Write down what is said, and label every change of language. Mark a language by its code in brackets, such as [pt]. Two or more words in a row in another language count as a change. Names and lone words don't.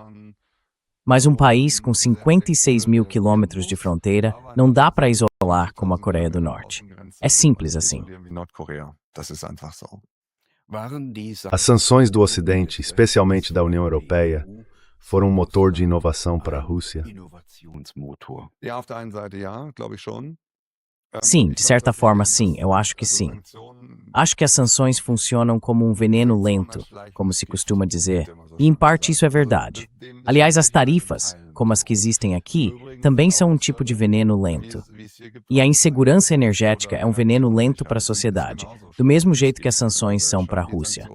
[pt] Mas um país com 56 mil quilômetros de fronteira não dá para isolar como a Coreia do Norte. É simples assim. As sanções do Ocidente, especialmente da União Europeia, foram um motor de inovação para a Rússia? [de] Ja, auf der einen Seite ja, glaube ich schon. [pt] Sim, de certa forma sim, eu acho que sim. Acho que as sanções funcionam como um veneno lento, como se costuma dizer, e em parte isso é verdade. Aliás, as tarifas, como as que existem aqui, também são um tipo de veneno lento. E a insegurança energética é um veneno lento para a sociedade, do mesmo jeito que as sanções são para a Rússia.